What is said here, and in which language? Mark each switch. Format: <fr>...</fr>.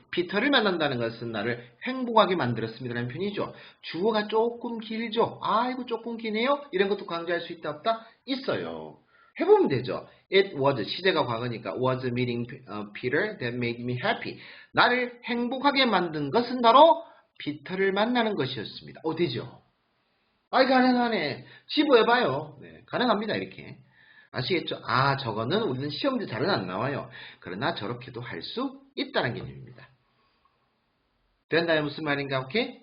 <ko>피터를 만난다는 것은 나를 행복하게 만들었습니다. 라는 표현이죠. 주어가 조금 길죠. 아이고 조금 기네요. 이런 것도 강조할 수 있다 없다? 있어요. 해보면 되죠.</ko> <en>It was,</en> <ko>시제가 과거니까</ko> <en>was meeting Peter that made me happy.</en> <ko>나를 행복하게 만든 것은 바로 피터를 만나는 것이었습니다. 되죠. 아이 가능하네. 집어해봐요. 네, 가능합니다. 이렇게. 아시겠죠? 아, 저거는 우리는 시험지 잘은 안 나와요. 그러나 저렇게도 할 수 있다는 개념입니다. 된다요? 무슨 말인가? 오케이?</ko>